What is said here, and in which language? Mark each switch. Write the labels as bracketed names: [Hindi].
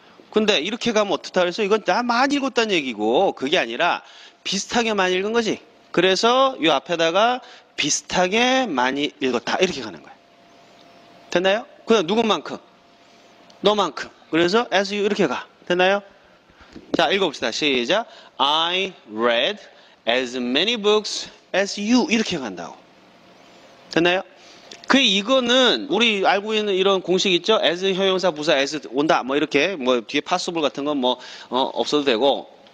[Korean] 근데 이렇게 가면 어떻다 그래서 이건 나 많이 읽었다는 얘기고 그게 아니라 비슷하게 많이 읽은 거지. 그래서 이 앞에다가 비슷하게 많이 읽었다 이렇게 가는 거야. 됐나요? 그냥 누구만큼? 너만큼. 그래서 [English] as you [Korean] 이렇게 가. 됐나요? 자, 읽어봅시다. 시작. [English] I read as many books as you [Korean] 이렇게 간다고. 됐나요? 이거는 우리 알고 있는 이런 공식 있죠? as 형용사 부사 as 온다 뭐 이렇게 뭐 뒤에 possible 같은 건 뭐 없어도 되고